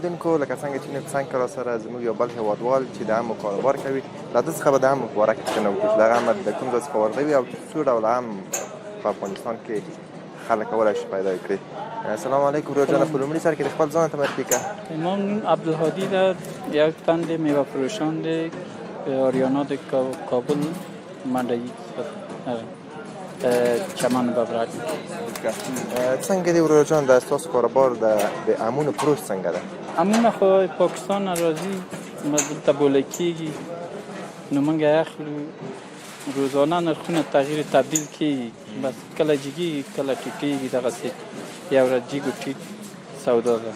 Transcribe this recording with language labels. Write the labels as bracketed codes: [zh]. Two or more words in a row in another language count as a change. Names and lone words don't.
[ps] لیدونکو لکه څنګه چې نن څنګه را سره زموږ یو بل هیوادوال چې د عامو کاروبار کوي له ده څخه به د عامو په باره کې پوښتنه وکړو چې دغه عامه د کوم ځای څخه ورغوي او څو ډوله عام په افغانستان کې خلک کولی شي پیدا کړي. السلام علیکم ورور جان، په لومړي سر کې د خپل ځان ته معرفي کړه. [fa] من عبدالهادی در یک تند میوه فروشان آریانا [ps] د کابل منډی [fa] چمن ببرک. [ps] څنګه دی ورور جان د ستاسو کاروبار د امونو فروش څنګه ده؟ امون خو پاکستان راځي دلته بوله کېږي نو موږ اخلو روزانه نرخونه تغییر تبدیل کېږي بس کله جګېږي کله ټیټېږي دغسې یو ورځ جګ و ټیټ سودا ده.